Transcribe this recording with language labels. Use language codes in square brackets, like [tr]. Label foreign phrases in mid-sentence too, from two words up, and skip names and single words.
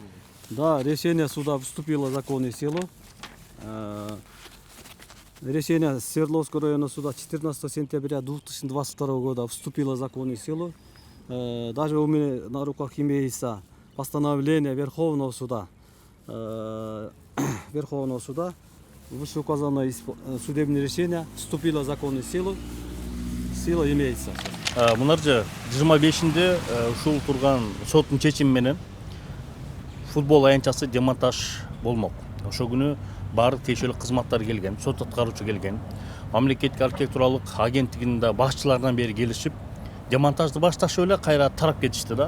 [ru] Да, решение суда вступило в законную силу. Решение Свердловского районного суда 14 сентября 2022 года вступило в законную силу. Даже у меня на руках имеется постановление Верховного суда. Верховного суда вышеуказанное судебное решение вступило в законную силу. Сила имеется. [ky] Мынарча 25-inde ушул турган соттун чечими менен футбол аянтчасы демонтаж болмок. Ошол күнү баардык тиешелүү кызматтар келген, сот аткаруучу келген. Мамлекеттик архитектуралык агенттигинин да башчыларынан бери келишип, демонтажды башташып эле кайра тарап кетишти да.